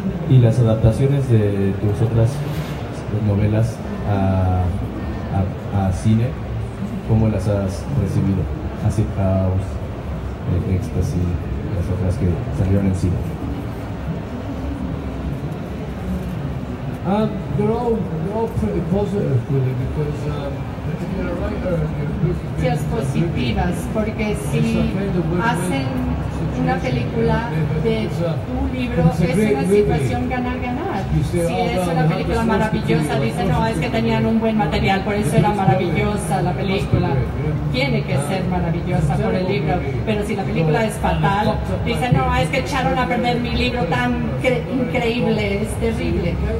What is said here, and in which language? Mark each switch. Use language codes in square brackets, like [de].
[es] ¿Y las adaptaciones de tus otras novelas a cine, cómo las has recibido? Acid House, Ecstasy, las otras que salieron en cine. [en] They're all pretty positive, really, because if you're a writer and you're [es] positivas, porque si hacen una película de un libro es una situación ganar-ganar. Si es una película maravillosa, dicen, no, es que tenían un buen material, por eso era maravillosa la película. Tiene que ser maravillosa por el libro, pero si la película es fatal, dicen, no, es que echaron a perder mi libro tan increíble, es terrible.